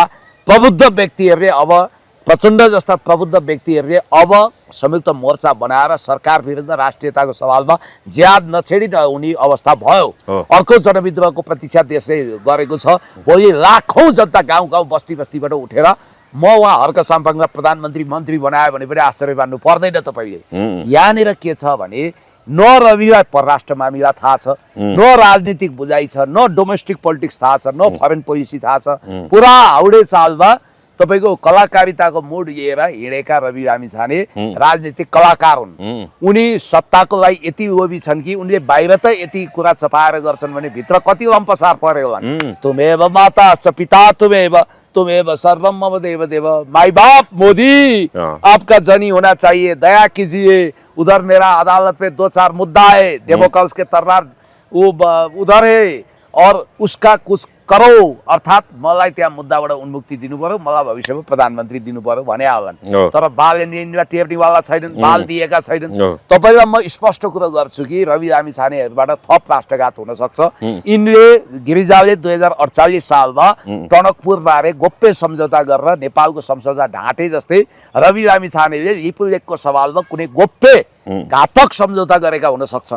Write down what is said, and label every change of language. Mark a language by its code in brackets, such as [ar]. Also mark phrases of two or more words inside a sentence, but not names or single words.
[ne] प्रबुद्ध व्यक्तिहरूले अब प्रचण्ड जस्ता प्रबुद्ध व्यक्तिहरूले अब संयुक्त मोर्चा बनाएर सरकार विरुद्ध राष्ट्रियताको सवालमा ज्याद नछेडी नहुने अवस्था भयो अर्को जनविद्रोहको प्रतीक्षा देशले गरेको छ भोलि लाखौं जनता गाउँ गाउँ बस्ती बस्तीबाट उठेर म उहाँ हर्क साम्पाङलाई प्रधानमन्त्री मन्त्री बनायो भने पनि आश्चर्य मान्नु पर्दैन तपाईले यहाँनिर के छ भने न रविलाई परराष्ट्र मामिला थाहा छ, न राजनीतिक बुझाइ छ, न [en] domestic politics [ne] थाहा छ, न [en] foreign policy [ne] थाहा छ। पुरा हाउडे चालमा तपाईको कलाकारिताको मुड लिएर हिँडेका रवि लामिछाने राजनीतिक कलाकार हुन्। उनी सत्ताको लागि यति लोभी छन् कि उनले बाहिर त यति कुरा चपाएर गर्छन् भने भित्र कति लम्पसार पर्यो होला। [sa] तुमेव माता च पिता तुमेव सर्वम मम देव देव। [hi] माई बाप मोदी, आपका जनी होना चाहिए, दया कीजिए। उधर मेरा अदालत में 2-4 मुद्दा है, डेमोक्रेट्स के तर्रार वो उधर है और उसका कुछ करो। [ne] अर्थात मलाई त्यहाँ मुद्दाबाट उन्मुक्ति दिनु पर्यो, मलाई भविष्यमा प्रधानमन्त्री दिनु पर्यो भने आउलान्। तर बाल टेर्नीवाला छैनन्, बाल दिएका छैनन्। तपाईलाई म स्पष्ट कुरा गर्छु कि रवि लामिछानेहरूबाट थप राष्ट्रघात हुन सक्छ। यिनले गिरिजाले 2048 सालमा टनकपुर बारे गोप्य सम्झौता गरेर नेपालको संसदमा ढाँटे जस्तै रवि लामिछानेले लिपुलेखको सवालमा कुनै गोप्य घातक सम्झौता गरेका हुन सक्छन्।